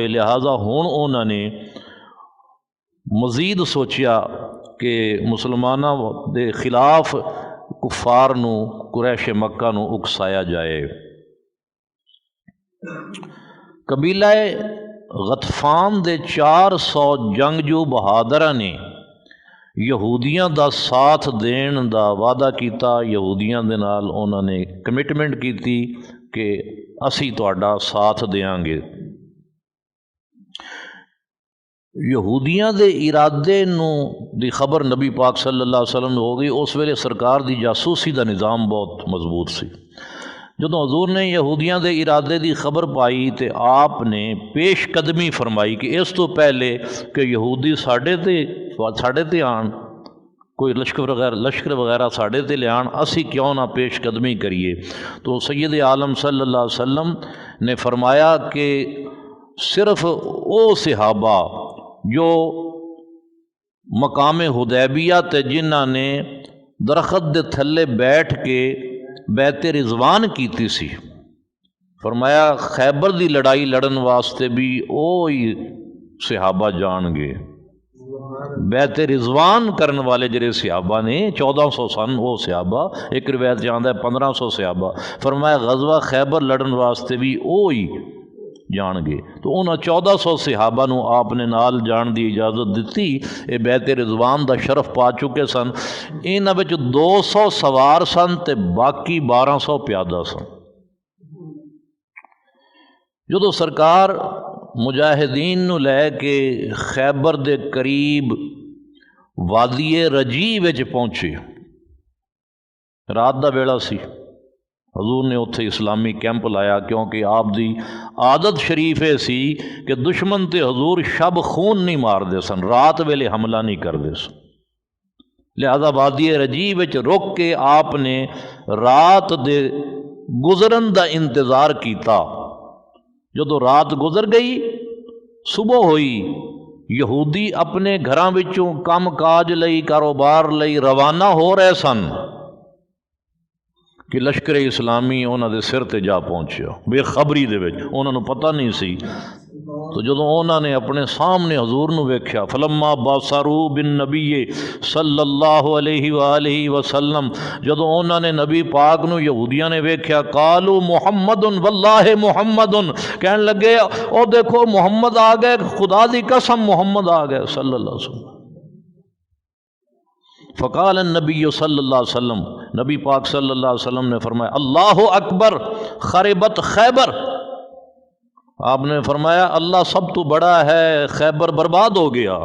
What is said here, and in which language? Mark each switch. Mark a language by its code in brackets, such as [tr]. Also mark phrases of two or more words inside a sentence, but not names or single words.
[pa] لہذا ہن انہوں نے مزید سوچیا کہ مسلمانوں دے خلاف کفار نو، قریش مکہ نو اکسایا جائے۔ قبیلہ غطفان دے 400 جنگجو بہادراں نے یہودیاں دا ساتھ دین دا وعدہ کیتا، یہودیاں دے نال انہوں نے کمٹمنٹ کیتی کہ اسی تہاڈا ساتھ دیاں گے۔ یہودیاں دے ارادے نو دی خبر نبی پاک [ar] صلی اللہ علیہ وسلم [pa] ہو گئی۔ اس ویلے سرکار دی جاسوسی دا نظام بہت مضبوط سی۔ جدوں حضور نے یہودیاں دے ارادے دی خبر پائی تے آپ نے پیش قدمی فرمائی کہ اس تو پہلے کہ یہودی ساڈے تے آن، کوئی لشکر وغیرہ ساڈے تے لے آن، اسی کیوں نہ پیش قدمی کریے۔ تو سید عالم [ar] صلی اللہ علیہ وسلم [pa] نے فرمایا کہ صرف او صحابہ جو مقام حدیبیہ تے جنہاں نے درخت دے تھلے بیٹھ کے بیعت رضوان کیتی سی، فرمایا خیبر دی لڑائی لڑن واسطے بھی اوہی صحابہ جان گے۔ بیعت رضوان کرن والے جڑے صحابہ نے 1400 سن، وہ صحابہ، ایک روایت جاندا ہے 1500 صحابہ، فرمایا غزوہ خیبر لڑن واسطے بھی اوہی جان گے۔ تو انہاں 1400 صحابہ نو آپ نے نال جان دی اجازت دیتی، اے بیعت رضوان دا شرف پا چکے سن۔ انہاں وچ 200 سوار سن تے باقی 1200 پیادہ سن۔ جدو سرکار مجاہدین نو لے کے خیبر دے قریب وادی رجی وچ پہنچے، رات دا ویلا سی، حضور نے اتھے اسلامی کیمپ لایا، کیونکہ آپ دی عادت شریف سی کہ دشمن تے حضور شب خون نہیں مار دے سن، رات ویلے حملہ نہیں کر دے سن۔ لہذا وادی رجی وچ رک کے آپ نے رات دے گزرن دا انتظار کیتا۔ جدو رات گزر گئی، صبح ہوئی، یہودی اپنے گھراں وچوں کم کاج لئی، کاروبار لئی روانہ ہو رہے سن کہ لشکر اسلامی انہاں دے سر تے جا پہنچیا، بے خبری دے وچ، انہاں نوں پتہ نہیں سی۔ تو جدوں انہاں نے اپنے سامنے حضور نو ویکھیا، [ar] فلما بصروا بالنبی صلی اللہ علیہ وآلہ وسلم، [pa] جدوں انہاں نے نبی پاک نو یہودیاں نے ویکھیا، [ar] قالوا محمد واللہ محمد، [pa] کہن لگے او دیکھو محمد آ گئے، خدا دی قسم محمد آ گئے [ar] صلی اللہ علیہ وسلم۔ فقال النبی صلی اللہ علیہ وسلم، [pa] نبی پاک [ar] صلی اللہ علیہ وسلم [pa] نے فرمایا، [ar] اللہ اکبر خربت خیبر، [pa] آپ نے فرمایا اللہ سب تو بڑا ہے، خیبر برباد ہو گیا۔